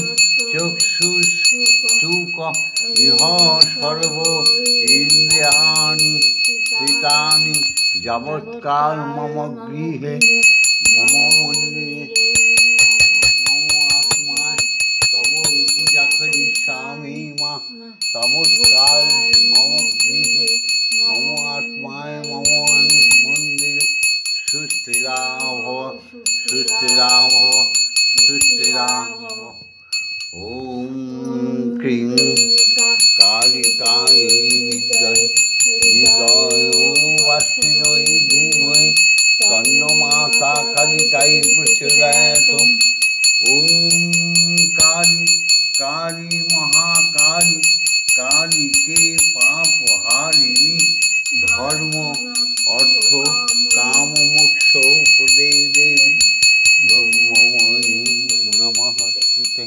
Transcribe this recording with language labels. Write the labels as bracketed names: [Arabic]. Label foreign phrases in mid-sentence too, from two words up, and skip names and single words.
[Sanskrit] চক্ষুস্তুক ইহ সর্ব ইন্দ্রিয়াণি কৃতানি যাবৎকাল মম গৃহে মম মন্দিরে মম আত্মায় তব পূজা করিষ্যামি মা। যাবৎকাল মম গৃহে মম আত্মায় মম মন্দিরে সুস্থিরা ভব সুস্থিরা ভব সুস্থিরা ভব। ওম ক্রিং কালিকায় বিদ্মহে হৃদয়োবাসিন্যৈ ধীমহি তন্নো মাতা কালিকাই প্রচোদয়াৎ। ওম কালী কালী মহাকালী কালী কে পাপহারিণী ধর্ম অর্থ কাম মোক্ষ প্রদে দেবী ব্রহ্মময়ী নমস্তুতে।